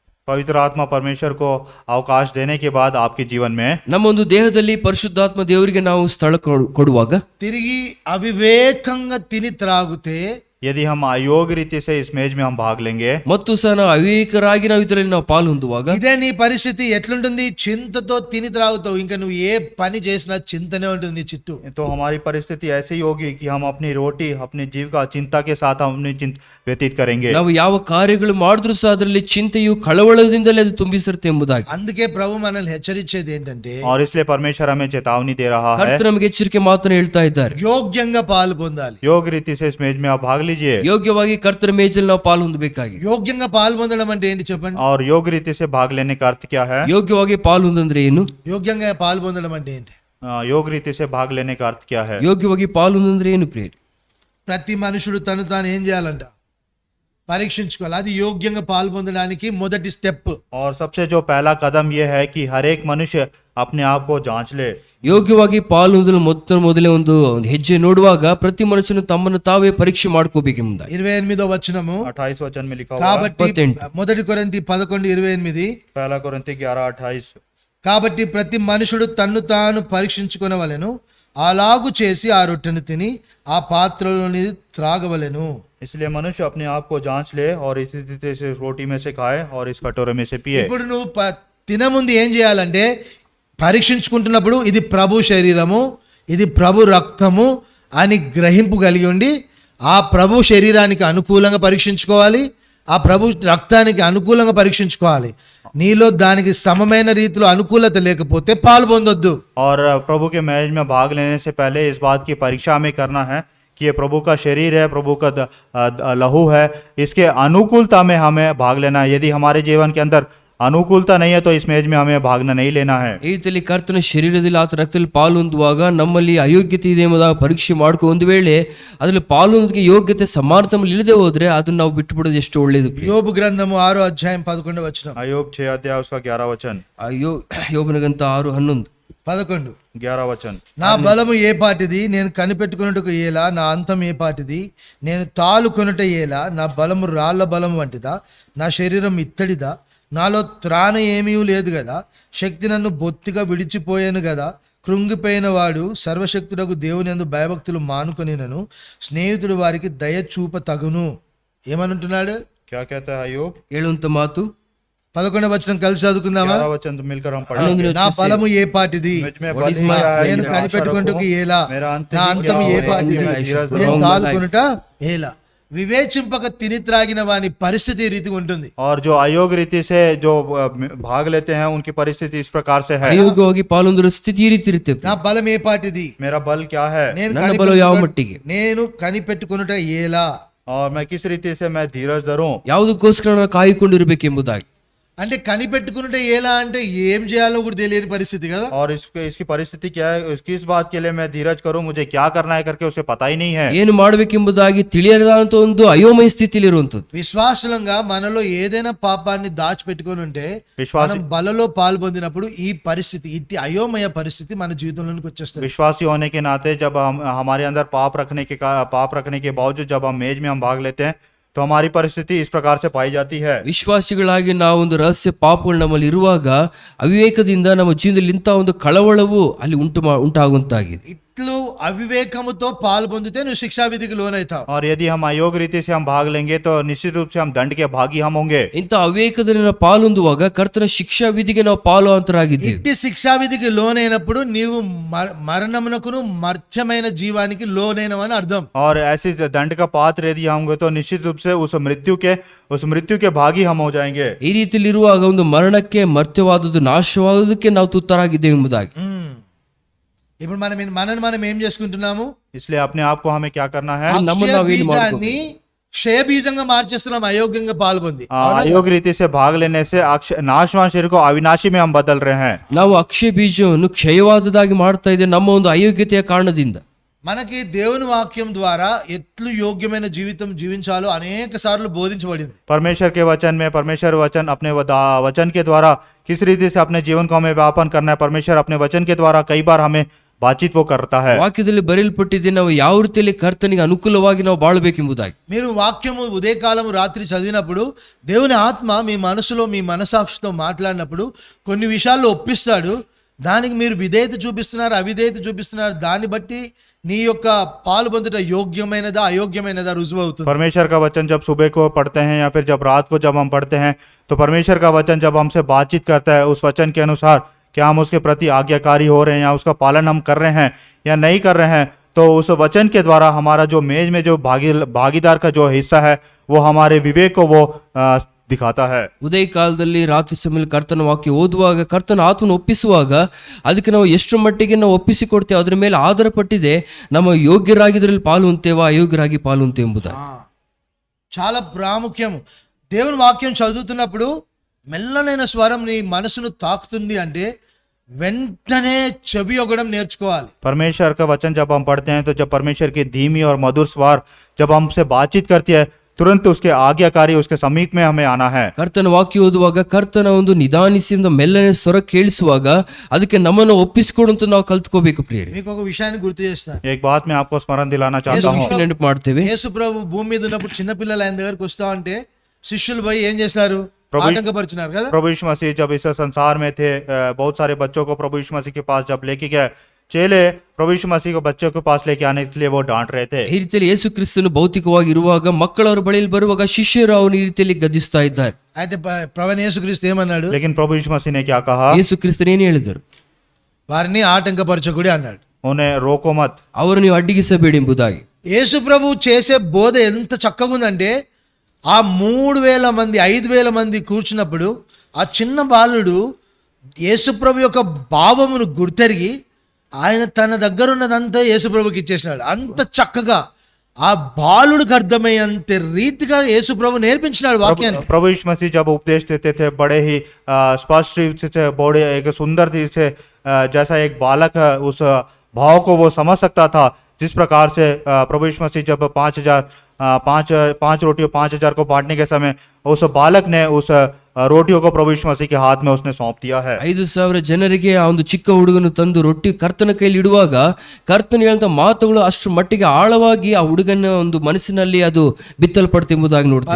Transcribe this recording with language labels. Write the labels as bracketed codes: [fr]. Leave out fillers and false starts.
[hi] पवित्र आत्मा परमेश्वर को अवकाश देने के बाद आपके जीवन में [kn] ನಮ್ಮ ಒಂದು ದೇಹದಲ್ಲಿ ಪರಿಶುದ್ಧಾತ್ಮ ದೇವರಿಗೆ ನಾವು ಸ್ಥಳ ಕೊಡುವಾಗ [te] తిరిగి అవివేకంగా తిని త్రాగితే, [hi] यदि हम अयोग्य रीति से इस मेज में हम भाग लेंगे [kn] ಮತ್ತು ಸಹ ನಾವು ಅವಿವೇಕರಾಗಿ ನಾವು ಇದರಲ್ಲಿ ನಾವು ಪಾಲು ಹೊಂದುವಾಗ [te] ఇదే నీ పరిస్థితి ఎట్లుంటుంది? చింతతో తిని త్రాగుతావు. ఇంకా నువ్వు ఏ పని చేసినా చింతనే ఉంటుంది నీ చుట్టూ. [hi] तो हमारी परिस्थिति ऐसी होगी कि हम अपनी रोटी अपनी जीविका चिंता के साथ हम अपनी व्यतीत करेंगे। [kn] ನಾವು ಯಾವ ಕಾರ್ಯಗಳು ಮಾಡಿದ್ರೂ ಸಹ ಅದರಲ್ಲಿ ಚಿಂತೆಯು ಕಳವಳದಿಂದಲೇ ಅದು ತುಂಬಿಸಿರುತ್ತೆ ಎಂಬುದಾಗಿ. [te] అందుకే ప్రభు మనల్ని హెచ్చరించేది ఏంటంటే, [hi] और इसलिए परमेश्वर हमें चेतावनी दे रहा है, [kn] ಕರ್ತನು ನಮಗೆ ಎಚ್ಚರಿಕೆ ಮಾತನ್ನು ಹೇಳ್ತಾ ಇದ್ದಾರೆ. [te] యోగ్యంగా పాలు పొందాలి. [hi] योग्य रीति से इस मेज में आप भाग लीजिए। [kn] ಯೋಗ್ಯವಾಗಿ ಕರ್ತನ ಮೇಜಲ್ಲಿ ನಾವು ಪಾಲು ಹೊಂದಬೇಕಾಗಿದೆ. [te] యోగ్యంగా పాలు పొందడం అంటే ఏంటి చెప్పండి? [hi] और योग्य रीति से भाग लेने का अर्थ क्या है? [kn] ಯೋಗ್ಯವಾಗಿ ಪಾಲು ಹೊಂದಂದ್ರೆ ಏನು? [te] యోగ్యంగా పాలు పొందడం అంటే ఏంటి? [hi] योग्य रीति से भाग लेने का अर्थ क्या है? [kn] ಯೋಗ್ಯವಾಗಿ ಪಾಲು ಹೊಂದಂದ್ರೆ ಏನು ಪ್ರಿಯ? [te] ప్రతి మనుషుడు తను తాను ఏం చేయాలంట? పరీక్షించుకోవాలి. అది యోగ్యంగా పాలు పొందడానికి మొదటి స్టెప్. [hi] और सबसे जो पहला कदम यह है कि हर एक मनुष्य अपने आप को जांच ले। [kn] ಯೋಗ್ಯವಾಗಿ ಪಾಲುಂದಲು ಮೊದಲೇ ಒಂದು ಹೆಜ್ಜೆ ನೋಡುವಾಗ ಪ್ರತಿ ಮನುಷ್ಯನು ತಮ್ಮನ್ನು ತಾವೇ ಪರೀಕ್ಷೆ ಮಾಡ್ಕೋಬೇಕೆಂಬುದಾಗಿ [te] 28వ వచనము [hi] 28 वचन में लिखा हुआ है, [te] కాబట్టి 28. మొదటి కొరింథీ 11:28 [hi] पहला कोरिन्थी 11:28। [te] కాబట్టి ప్రతి మనుషుడు తన్ను తాను పరీక్షించుకొనవలెను, అలాగు చేసి ఆ రొట్టెను తిని ఆ పాత్రలోని త్రాగవలెను. [hi] इसलिए मनुष्य अपने आप को जांच ले और इसी रीति से रोटी में से खाए और इस कटोरे में से पिए। [te] ఇప్పుడు నువ్వు తినముందు ఏం చేయాలంటే పరీక్షించుకుంటున్నప్పుడు ఇది ప్రభు శరీరము, ఇది ప్రభు రక్తము అని గ్రహింపు కలిగి ఉండి ఆ ప్రభు శరీరానికి అనుకూలంగా పరీక్షించుకోవాలి, ఆ ప్రభు రక్తానికి అనుకూలంగా పరీక్షించుకోవాలి. నీలో దానికి సమమైన రీతిలో అనుకూలత లేకపోతే పాలు పొందొద్దు. [hi] और प्रभु के मैच में भाग लेने से पहले इस बात की परीक्षा हमें करना है कि ये प्रभु का शरीर है, प्रभु का लहू है, इसके अनुकूलता में हमें भाग लेना है। यदि हमारे जीवन के अंदर अनुकूलता नहीं है तो इस मैच में हमें भागना नहीं लेना है। [kn] ಈ ರೀತಿಯಲ್ಲಿ ಕರ್ತನ ಶರೀರದಲ್ಲಿ ಆತ ರಕ್ತದಲ್ಲಿ ಪಾಲು ಹೊಂದುವಾಗ ನಮ್ಮಲ್ಲಿ ಅಯೋಗ್ಯತೆ ಇದೆ ಎಂಬುದಾಗಿ ಪರೀಕ್ಷೆ ಮಾಡ್ಕೊ ಒಂದು ವೇಳೆ ಅದರಲ್ಲಿ ಪಾಲು ಹೊಂದೋದಕ್ಕೆ ಯೋಗ್ಯತೆ ಸಮಾನತಮಲ್ಲಿ ಇಲ್ಲದೆ ಹೋದ್ರೆ ಅದನ್ನ ನಾವು ಬಿಟ್ಟು ಬಿಡೋದು ಎಷ್ಟು ಒಳ್ಳೇದು. [te] యోబు గ్రంథము 6:11 వచనం. [hi] अय्यूब 6 अध्याय उसका 11 वचन। [kn] ಯೋಬನಿಗಂತ 6:11 11 [hi] 11 वचन। [te] నా బలము ఏ పాటిది, నేను కనిపెట్టుకొనుటకు ఏలా, నా అంతం ఏ పాటిది, నేను తాలుకొనుట ఏలా, నా బలము రాళ్ల బలము వంటిదా, నా శరీరం ఇత్తడిదా, నాలో త్రాణ ఏమీ లేదు కదా, శక్తి నన్ను బొత్తిగా విడిచిపోయాను కదా, కృంగిపోయిన వాడు సర్వశక్తుడకు దేవుని యందు భయభక్తులు మానుకొనినను స్నేహితుడు వారికి దయ చూప తగును. ఏమనుంటున్నాడు? [hi] क्या कहता है अय्यूब? [kn] ಹೇಳುವಂತ ಮಾತು [te] 11వ వచనం కలిసి చదువుకుందామా? [hi] 11 वचन तो मिलकर हम पढ़ेंगे। [te] నా బలము ఏ పాటిది, [hi] मुझ में बल ही है, [te] నేను [hi] मेरा [te] కనిపెట్టుకుంటకు [hi] आशा [te] ఏలా, [hi] रखो, मेरा अंत [te] నా [hi] ही [te] అంతం [hi] क्या [te] ఏ [hi] हो, [te] పాటిది, [hi] मैं धीरज [te] నేను [hi] धरूं। [te] తాలుకొనుట ఏలా. వివేచింపక తిని త్రాగిన వాని పరిస్థితి ఈ రీతిగా ఉంటుంది. [hi] और जो अयोग्य रीति से जो भाग लेते हैं उनकी परिस्थिति इस प्रकार से है। [kn] ಅಯೋಗ್ಯವಾಗಿ ಪಾಲು ಹೊಂದಿರೋ ಸ್ಥಿತಿ ಈ ರೀತಿ ಇರುತ್ತೆ. [te] నా బలం ఏ పాటిది, [hi] मेरा बल क्या है [te] నేను [kn] ನನ್ನ ಬಲ ಯಾವ ಮಟ್ಟಿಗೆ, [te] నేను కనిపెట్టుకొనుట ఏలా. [hi] और मैं किस रीति से मैं धीरज धरूं। [kn] ಯಾವುದಕ್ಕೋಸ್ಕರ ನಾವು ಕಾಯ್ಕೊಂಡಿರ್ಬೇಕೆಂಬುದಾಗಿ. [te] అంటే కనిపెట్టుకున్నట్టే ఎలా అంటే ఏం చేయాలో కూడా తెలియని పరిస్థితి కదా. [hi] और इसकी परिस्थिति क्या है, किस बात के लिए मैं धीरज करूं, मुझे क्या करना है करके उसे पता ही नहीं है। [kn] ಏನು ಮಾಡಬೇಕೆಂಬುದಾಗಿ ತಿಳಿಯದಂತ ಒಂದು ಅಯೋಮಯ ಸ್ಥಿತಿಯಲ್ಲಿ ಇರುವಂತದ್ದು. [te] విశ్వాసులంగా మనలో ఏదైనా పాపాన్ని దాచిపెట్టుకొని ఉంటే మనం బలలో పాల్పొందినప్పుడు ఈ పరిస్థితి, ఇట్టి అయోమయ పరిస్థితి మన జీవితంలోకి వచ్చేస్తుంది. [hi] विश्वासी होने के नाते जब हम हमारे अंदर पाप रखने के बावजूद जब हम मेज में हम भाग लेते हैं तो हमारी परिस्थिति इस प्रकार से पाई जाती है। [kn] ವಿಶ್ವಾಸಿಗಳಾಗಿ ನಾವು ಒಂದು ರಹಸ್ಯ ಪಾಪಗಳು ನಮ್ಮಲ್ಲಿ ಇರುವಾಗ ಅವಿವೇಕದಿಂದ ನಮ್ಮ ಜೀವನದಲ್ಲಿ ಇಂಥ ಒಂದು ಕಳವಳವು ಅಲ್ಲಿ ಉಂಟಾಗುವಂತಾಗಿದೆ. [te] ఇట్లు అవివేకముతో పాల్పొందితే నువ్వు శిక్షా విధికి లోనైతావు. [hi] और यदि हम अयोग्य रीति से हम भाग लेंगे तो निश्चित रूप से हम दंड के भागी हम होंगे। [kn] ಇಂಥ ಅವಿವೇಕದಲ್ಲಿ ನಾವು ಪಾಲೊಂದುವಾಗ ಕರ್ತನ ಶಿಕ್ಷಾ ವಿಧಿಗೆ ನಾವು ಪಾಲುವಂತರಾಗಿದ್ದೀವಿ. [te] ఇట్టి శిక్షా విధికి లోనైనప్పుడు నీవు మరణమునకును మర్త్యమైన జీవానికి లోనైనవని అర్థం. [hi] और ऐसी दंड का पात्र यदि हम होंगे तो निश्चित रूप से उस मृत्यु के भागी हम हो जाएंगे। [kn] ಈ ರೀತಿಯಲ್ಲಿ ಇರುವಾಗ ಒಂದು ಮರಣಕ್ಕೆ ಮರ್ತ್ಯವಾದದ್ದು ನಾಶವಾದದಕ್ಕೆ ನಾವು ತುತ್ತರಾಗಿದ್ದೇವೆ ಎಂಬುದಾಗಿ. [te] ఇప్పుడు మనం ఏం చేసుకుంటున్నాము? [hi] इसलिए अपने आप को हमें क्या करना है, [te] బీజాన్ని క్షయ బీజంగా మార్చేస్తున్నాం అయోగ్యంగా పాల్పొంది. [hi] अयोग्य रीति से भाग लेने से नाशवान शरीर को अविनाशी में हम बदल रहे हैं। [kn] ನಾವು ಅಕ್ಷಯ ಬೀಜವನ್ನು ಕ್ಷಯವಾದದಾಗಿ ಮಾಡ್ತಾ ಇದ್ದೇವೆ ನಮ್ಮ ಒಂದು ಅಯೋಗ್ಯತೆಯ ಕಾರಣದಿಂದ. [te] మనకి దేవుని వాక్యం ద్వారా ఎట్లు యోగ్యమైన జీవితం జీవించాలో అనేక సార్లు బోధించబడింది. [hi] परमेश्वर के वचन में परमेश्वर वचन अपने वचन के द्वारा किस रीति से अपने जीवन को हमें व्यापन करना है, परमेश्वर अपने वचन के द्वारा कई बार हमें बातचीत वो करता है। [kn] ವಾಕ್ಯದಲ್ಲಿ ಬರೆಯಲ್ಪಟ್ಟಿದೆ ನಾವು ಯಾವ ರೀತಿಯಲ್ಲಿ ಕರ್ತನಿಗೆ ಅನುಕೂಲವಾಗಿ ನಾವು ಬಾಳಬೇಕೆಂಬುದಾಗಿ. [te] మీరు వాక్యము ఉదయకాలము రాత్రి చదివినప్పుడు దేవుని ఆత్మ మీ మనసులో మీ మనసాక్షితో మాట్లాడినప్పుడు కొన్ని విషయాల్లో ఒప్పిస్తాడు. దానికి మీరు విధేయత చూపిస్తున్నారు, అవిధేయత చూపిస్తున్నారు, దాన్ని బట్టి నీ యొక్క పాలు పొందుట యోగ్యమైనదా అయోగ్యమైనదా రుజువు అవుతుంది. [hi] परमेश्वर का वचन जब सुबह को पढ़ते हैं या फिर जब रात को जब हम पढ़ते हैं तो परमेश्वर का वचन जब हमसे बातचीत करता है उस वचन के अनुसार क्या हम उसके प्रति आज्ञाकारी हो रहे हैं या उसका पालन हम कर रहे हैं या नहीं कर रहे हैं, तो उस वचन के द्वारा हमारा जो मेज में जो भागीदार का जो हिस्सा है वो हमारे विवेक को वो दिखाता है. [kn] ಉದಯ ಕಾಲದಲ್ಲಿ ರಾತ್ರಿ ಸಮಯದಲ್ಲಿ ಕರ್ತನ ವಾಕ್ಯ ಓದುವಾಗ ಕರ್ತನ ಆತ್ಮನ ಒಪ್ಪಿಸುವಾಗ ಅದಕ್ಕೆ ನಾವು ಎಷ್ಟು ಮಟ್ಟಿಗೆ ನಾವು ಒಪ್ಪಿಸಿಕೊಡ್ತೇವೆ ಅದರ ಮೇಲೆ ಆಧಾರ ಪಟ್ಟಿದೆ ನಮ್ಮ ಯೋಗ್ಯರಾಗಿದ್ರಲ್ಲಿ ಪಾಲು ಹೊಂತೇವಾ ಅಯೋಗ್ಯರಾಗಿ ಪಾಲು ಹೊಂತೆ ಎಂಬುದಾಗಿ. [te] చాలా ప్రాముఖ్యము. దేవుని వాక్యం చదువుతున్నప్పుడు మెల్లనైన స్వరం నీ మనసును తాకుతుంది అంటే వెంటనే చెవి ఒగడం నేర్చుకోవాలి. [hi] परमेश्वर का वचन जब हम पढ़ते हैं तो जब परमेश्वर की धीमी और मधुर स्वर जब हमसे बातचीत करती है तुरंत उसके आज्ञाकारी उसके समीप में हमें आना है। [kn] ಕರ್ತನ ವಾಕ್ಯ ಓದುವಾಗ ಕರ್ತನ ಒಂದು ನಿಧಾನಿಸಿದ ಮೆಲ್ಲನೆ ಸ್ವರ ಕೇಳಿಸುವಾಗ ಅದಕ್ಕೆ ನಮ್ಮನ್ನು ಒಪ್ಪಿಸಿಕೊಡುವಂತ ನಾವು ಕಲ್ತ್ಕೋಬೇಕು ಪ್ರಿಯರೇ. [te] మీకు ఒక విషయాన్ని గుర్తు చేస్తాను. [hi] एक बात मैं आपको स्मरण दिलाना चाहता [en] Yes, [hi] हूँ। [kn] ನೆನಪು ಮಾಡ್ತೇವೆ. [te] యేసు ప్రభు భూమి మీద ఉన్నప్పుడు చిన్న పిల్లలు ఆయన దగ్గరకు వస్తా ఉంటే శిష్యులు పోయి ఏం చేస్తారు? ప్రభు- ఆటంకపరిచినారు కదా. [hi] प्रभु यीशु मसीह जब इस संसार में थे, बहुत सारे बच्चों को प्रभु यीशु मसीह के पास जब लेके गए, चेले प्रभु यीशु मसीह को बच्चों के पास लेके आने के लिए वो डांट रहे थे। [kn] ಈ ರೀತಿಯಲ್ಲಿ ಯೇಸು ಕ್ರಿಸ್ತನು ಭೌತಿಕವಾಗಿ ಇರುವಾಗ ಮಕ್ಕಳು ಅವರ ಬಳಿಯಲ್ಲಿ ಬರುವಾಗ ಶಿಷ್ಯರು ಅವನು ಈ ರೀತಿಯಲ್ಲಿ ಗದ್ದಿಸ್ತಾ ಇದ್ದಾರೆ. [te] అయితే ప్రవీణ యేసుక్రీస్తు ఏమన్నాడు? [hi] लेकिन प्रभु यीशु मसीह ने क्या कहा? [kn] ಯೇಸು ಕ್ರಿಸ್ತನು ಏನು ಹೇಳಿದರು? [te] వారిని ఆటంకపరచకుడి అన్నాడు. [hi] उन्हें रोको मत। [kn] ಅವರು ನೀವು ಅಡ್ಡಿಗಿಸಬೇಡಿ ಎಂಬುದಾಗಿ. [te] యేసు ప్రభు చేసే బోధ ఎంత చక్కగా ఉందంటే ఆ 3000 మంది 5000 మంది కూర్చున్నప్పుడు ఆ చిన్న బాలుడు యేసు ప్రభు యొక్క భావమును గుర్తెరిగి ఆయన తన దగ్గర ఉన్నదంతా యేసు ప్రభుకి ఇచ్చేసినాడు. అంత చక్కగా ఆ బాలుడికి అర్థమయ్యేంత రీతిగా యేసు ప్రభు నేర్పించినాడు వాక్యాన్ని. [hi] प्रभु यीशु मसीह जब उपदेश देते थे बड़े ही स्पष्ट रूप से बड़े एक सुंदर रीति से, जैसा एक बालक उस भाव को वो समझ सकता था, जिस प्रकार से प्रभु यीशु मसीह जब 5 रोटियों 5000 को बांटने के समय उस बालक ने उस रोटियों को प्रभु यीशु मसीह के हाथ में उसने सौंप दिया है। [kn] 5,000 ಜನರಿಗೆ ಆ ಒಂದು ಚಿಕ್ಕ ಹುಡುಗನು ತಂದು ರೊಟ್ಟಿ ಕರ್ತನ ಕೈಲಿ ಇಡುವಾಗ ಕರ್ತನ ಹೇಳುವಂತ ಮಾತುಗಳು ಅಷ್ಟು ಮಟ್ಟಿಗೆ ಆಳವಾಗಿ ಆ ಹುಡುಗನ ಒಂದು ಮನಸ್ಸಿನಲ್ಲಿ ಅದು ಬಿತ್ತಲ್ಪಡ್ತೆಂಬುದಾಗಿ ನೋಡ್ತೀವಿ.